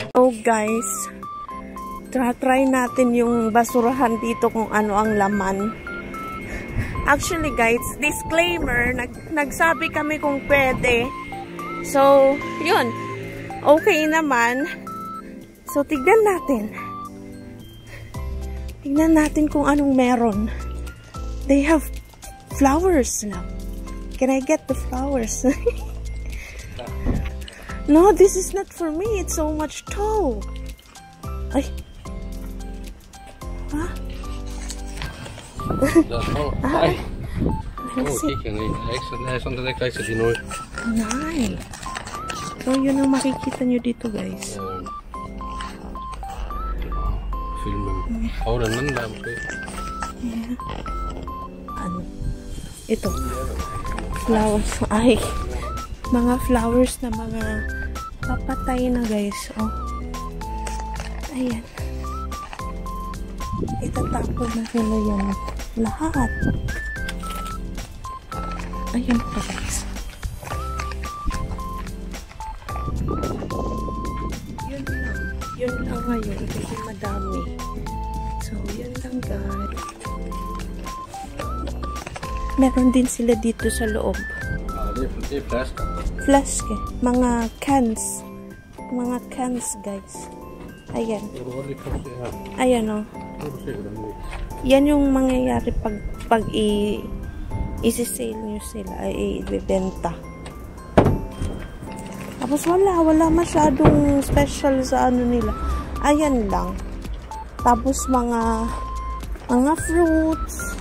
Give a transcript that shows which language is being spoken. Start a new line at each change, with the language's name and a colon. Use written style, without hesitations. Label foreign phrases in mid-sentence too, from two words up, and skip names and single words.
English: So guys,
Filipino: try natin yung basurahan dito kung ano ang laman.
English: Actually guys,
Filipino: disclaimer, nagsabi kami kung pwede. So, yun. Okay naman. So, tignan natin. Tignan natin kung anong meron.
English: They have flowers now. Can I get the flowers? No, this is not for me. It's so much tall. Ay. Huh? Ay. Kikking nej, sånt där kajsa din år. Nice.
Filipino: So, yun ang makikita nyo dito, guys.
Swedish: Filmen. Har den där?
English: Yeah.
Filipino: Ano? Ito.
English: Flowers. Ay.
Filipino: Mga flowers na mga papatay na, guys. Oh. Ayan. Itatapon na sila yan. Lahat. Ayan pa, guys. Yun lang. Yun lang ngayon kasi madami. So, yun lang, guys. Meron din sila dito sa loob.
Swedish: Det är flaska. Flaske.
Filipino: Mga cans. Mga cans, guys. Ayan.
Swedish: Då var det kanske här.
Filipino: Ayan o.
Swedish: Då ser du den.
Filipino: Yan yung mangyayari pag isi-sale nyo sila, ay ibibenta. Tapos wala masyadong special sa ano nila. Ayan lang. Tapos mga fruits.